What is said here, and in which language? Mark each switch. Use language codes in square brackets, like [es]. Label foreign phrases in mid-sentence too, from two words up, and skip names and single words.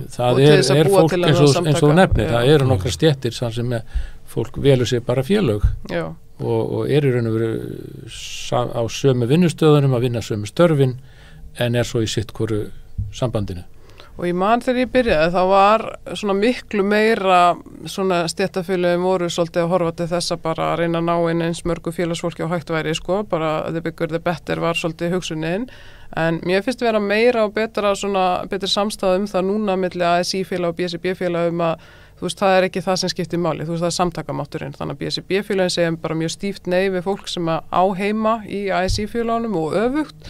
[is] Það er fólk eins og nefnir, það eru nokkra stéttir sem fólk velur sér bara félög og í raun og veru á sömu vinnustöðunum að vinna sömu störfin en svo í sitt hvoru sambandinu. Og ég man þegar ég byrjaði þá var svona miklu meira svona stéttarfélögin voru svolítið að horfa til þess að bara reyna að ná inn eins mörgu félagsfólki á hægt væri, bara [en] the bigger the better [is] var svolítið hugsunin. En mér finnst vera meira og betri samstæða það núna milli ASÍ-félag og BSRB-félag að þú veist, það ekki það sem skiptir máli, þú veist, það samtakamátturinn. Þannig að BSRB-félagin segja bara mjög stíft nei við fólk sem á heima í ASÍ-félagunum og öfugt.